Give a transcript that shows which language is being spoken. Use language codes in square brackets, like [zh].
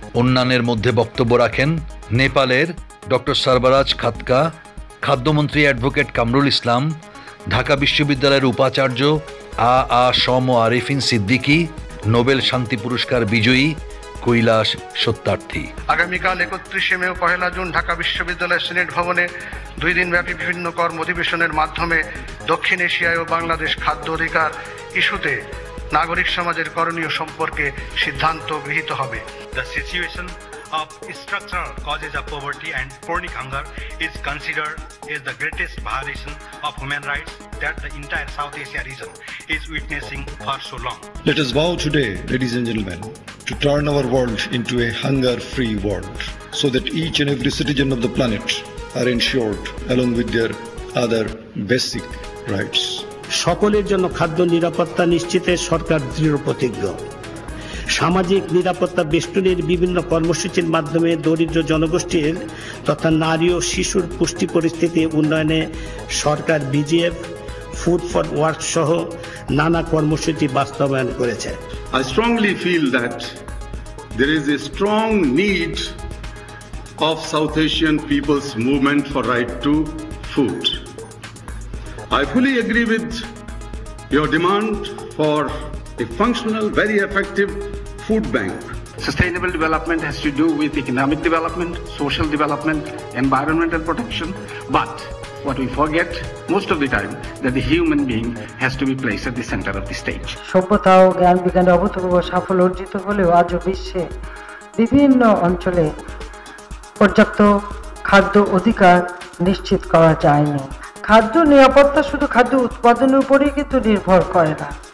[bn] অন্যান্যের মধ্যে বক্তব্য রাখেন নেপালের ডক্টর সরবরাজ খাতকা, খাদ্যমন্ত্রী অ্যাডভোকেট কামরুল ইসলাম, ঢাকা বিশ্ববিদ্যালয়ের উপাচার্য সম আরিফিন সিদ্দিকী, নোবেল শান্তি পুরস্কার বিজয়ী কৈলাস সত্যার্থী। আগামীকাল 31 মে ও 1 জুন ঢাকা বিশ্ববিদ্যালয়ের সিনেট ভবনে 2 দিনব্যাপী বিভিন্ন কর্ম অধিবেশনের মাধ্যমে দক্ষিণ এশিয়ায় ও বাংলাদেশ খাদ্য অধিকার ইস্যুতে নাগরিক সমাজের করণীয় সম্পর্কে সিদ্ধান্ত গৃহীত হবে। [en] The situation of structural causes of poverty and chronic hunger is considered as the greatest violation of human rights that the entire South Asia region is witnessing for so long. Let us vow today, ladies and gentlemen, to turn our world into a hunger-free world so that each and every citizen of the planet are ensured along with their other basic rights. [bn] সকলের জন্য খাদ্য নিরাপত্তা নিশ্চিতে সরকার দৃঢ় প্রতিজ্ঞ। সামাজিক নিরাপত্তা বেষ্টনীর বিভিন্ন কর্মসূচির মাধ্যমে দরিদ্র জনগোষ্ঠীর তথা নারী ও শিশুর পুষ্টি পরিস্থিতি উন্নয়নে সরকার বিজিএফ, ফুড ফর ওয়ার্ক সহ নানা কর্মসূচি বাস্তবায়ন করেছে। [en] I strongly feel that there is a strong need of South Asian people's movement for right to food. I fully agree with your demand for a functional, very effective food bank. Sustainable development has to do with economic development, social development, environmental protection, but what we forget most of the time that the human being has to be placed at the center of the stage. [bn] সভ্যতা ও জ্ঞান বিজ্ঞানের অভূতপূর্ব সাফল্য অর্জিত হলেও আজও বিশ্বে বিভিন্ন অঞ্চলে পর্যাপ্ত খাদ্য অধিকার নিশ্চিত করা যায়নি। খাদ্য নিরাপত্তা শুধু খাদ্য উৎপাদনের উপরেই কিন্তু নির্ভর করে না।